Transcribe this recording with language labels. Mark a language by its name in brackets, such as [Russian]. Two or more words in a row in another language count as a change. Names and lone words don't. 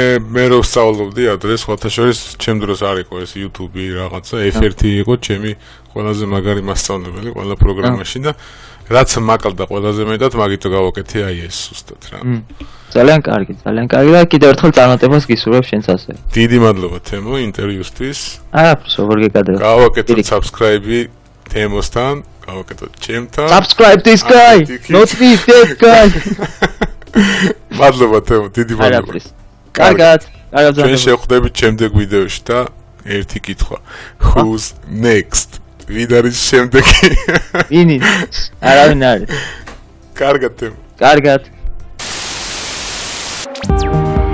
[Georgian] მე რო ვსწავლობდი ადრეს, სხვათა შორის, ჩემ დროს არ იყო ეს YouTube რაღაცა, F1 იყო ჩემი ყველაზე მაგარი მასწავლებელი ყველა პროგრამაში და რაც მაკლდა ყველაზე მეტად, მაგითო გავაკეთე აი ეს ზუსტად რა. ძალიან კარგი და კიდევ ერთხელ წარმატებას გისურვებ შენც ასე. დიდი მადლობა თემო ინტერვიუსთვის. არაფერს როგორ გეკადრებ. გავაკეთოთ subscribe თემოსთან, გავაკეთოთ ჩემთან. [English] Subscribe this guy, not me, that guy. [Georgian] მადლობა თემო, დიდი მადლობა. კარგად. ჩვენ შევხვდებით შემდეგ ვიდეოში და ერთი კითხვა. [English] Who's next? [Georgian] ვინ არის შემდეგი? ვინი? არავინ არის. კარგად თემო. კარგად.